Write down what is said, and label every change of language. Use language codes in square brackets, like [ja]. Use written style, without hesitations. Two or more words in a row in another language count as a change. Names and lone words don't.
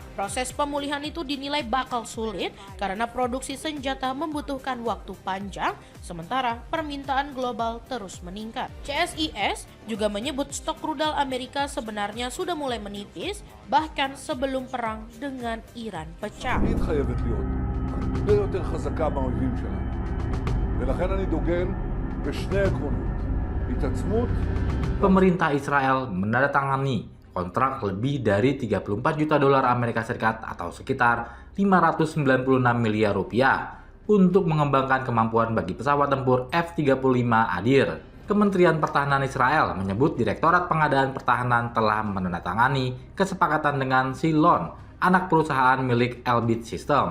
[id] Proses pemulihan itu dinilai bakal sulit karena produksi senjata membutuhkan waktu panjang, sementara permintaan global terus meningkat. CSIS juga menyebut stok rudal Amerika sebenarnya sudah mulai menipis, bahkan sebelum perang dengan Iran pecah. [he] תמיד חייבת להיות הרבה יותר חזקה מהאויבים שלנו. ולכן אני דוגל בשני עקרונות. התעצמות. [id] Pemerintah Israel menandatangani kontrak lebih dari 34 juta dolar Amerika Serikat atau sekitar 596 miliar rupiah untuk mengembangkan kemampuan bagi pesawat tempur F-35 Adir. Kementerian Pertahanan Israel menyebut Direktorat Pengadaan Pertahanan telah menandatangani kesepakatan dengan Silon, anak perusahaan milik Elbit System.